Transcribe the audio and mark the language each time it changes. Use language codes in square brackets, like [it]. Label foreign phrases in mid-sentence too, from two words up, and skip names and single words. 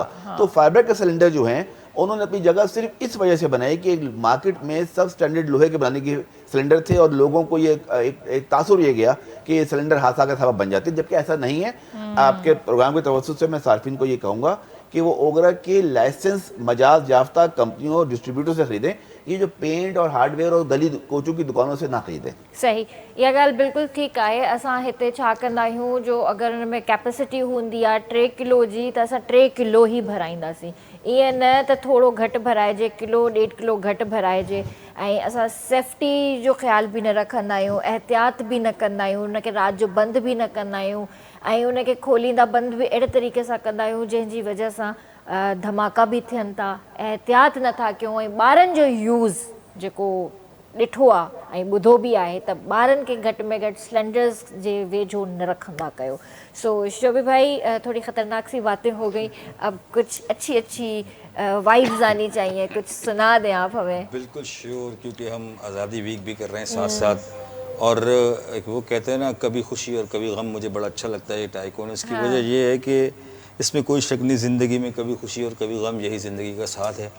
[ur] تو فائبر کے سلنڈر جو ہیں انہوں نے اپنی جگہ صرف اس وجہ سے بنائی کہ مارکیٹ میں سب سٹینڈرڈ لوہے کے بنانے کی سلنڈر تھے, اور لوگوں کو یہ ایک تاثر یہ گیا کہ یہ سلنڈر حادثہ کا سبب بن جاتے ہیں, جبکہ ایسا نہیں ہے. آپ کے پروگرام کے توسط سے میں صارفین کو یہ کہوں گا کہ وہ اوگرا کے لائسنس مجاز یافتہ کمپنیوں اور ڈسٹریبیوٹر سے خریدیں, یہ جو پینٹ اور ہارڈ ویئر اور گلی کوچوں کی دکانوں سے نہ خریدیں. صحیح, [sd] इहा ॻाल्हि बिल्कुलु ठीकु आहे. असां हिते छा कंदा आहियूं, जो अगरि हुन में कैपेसिटी हूंदी आहे 3 किलो जी त असां 3 किलो ई भराईंदासीं. ईअं न त थोरो घटि भराइजे, किलो 1.5 किलो घटि भराइजे. ऐं असां सेफ्टी जो ख़्यालु बि न रखंदा आहियूं, एहतियात बि न कंदा आहियूं, उनखे राति जो बंदि बि न कंदा आहियूं, ऐं उनखे खोलींदा बंदि बि अहिड़े तरीक़े सां कंदा आहियूं जंहिंजी वजह सां धमाका बि थियनि था. एहतियात नथा कयूं. ऐं ॿारनि जो यूज़ जेको ॾिठो आहे ऐं ॿुधो बि आहे त ॿारनि खे घटि में घटि सिलेंडर्स जे वेझो न रखंदा कयो. [ur] سو شعبے بھائی، تھوڑی خطرناک سی باتیں ہو گئی، اب کچھ اچھی اچھی وائبز آنی چاہیے، کچھ سنا دیں آپ ہمیں. بالکل شیور، کیونکہ ہم آزادی ویک بھی کر رہے ہیں ساتھ ساتھ، اور ایک وہ کہتے ہیں نا کبھی خوشی اور کبھی غم، مجھے بڑا اچھا لگتا ہے یہ ٹائیکون. اس کی وجہ یہ ہے کہ اس میں کوئی شک نہیں، زندگی میں کبھی خوشی اور کبھی غم، یہی زندگی کا ساتھ ہے.